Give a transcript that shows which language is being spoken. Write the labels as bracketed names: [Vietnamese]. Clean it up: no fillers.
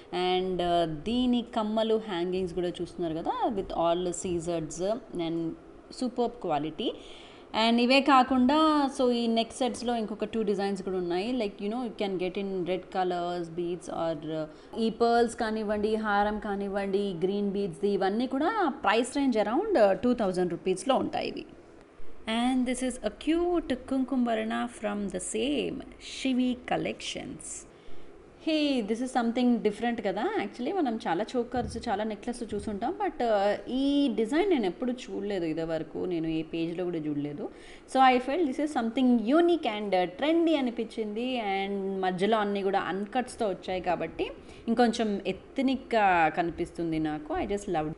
[Telugu] And దీని కమ్మలు hangings కూడా చూస్తున్నారు కదా, [English] With all సీజర్డ్స్ and super quality. [Telugu] And ఇవే కాకుండా సో ఈ నెక్ సెట్స్లో ఇంకొక 2 డిజైన్స్ కూడా ఉన్నాయి. [English] like you know you can get in red colours beads [Telugu] are ఈ పర్ల్స్ కానివ్వండి, హారం కానివ్వండి, గ్రీన్ బీడ్స్ది, ఇవన్నీ కూడా ప్రైస్ రేంజ్ అరౌండ్ 2000 రూపీస్లో ఉంటాయి ఇవి. [English] And this is a cute Kumkum Varna from the same Shivi Collections. Hey this is something different [Telugu] కదా. యాక్చువల్లీ మనం చాలా చోకర్స్, చాలా నెక్లెస్ చూసుంటాం, బట్ ఈ డిజైన్ నేను ఎప్పుడు చూడలేదు ఇదివరకు, నేను ఏ పేజ్లో కూడా చూడలేదు. [English] so I felt this is something unique and trendy [Telugu] అనిపించింది. అండ్ మధ్యలో అన్నీ కూడా అన్కట్స్తో వచ్చాయి కాబట్టి ఇంకొంచెం ఎత్నిక్గా కనిపిస్తుంది నాకు. [English] I just love.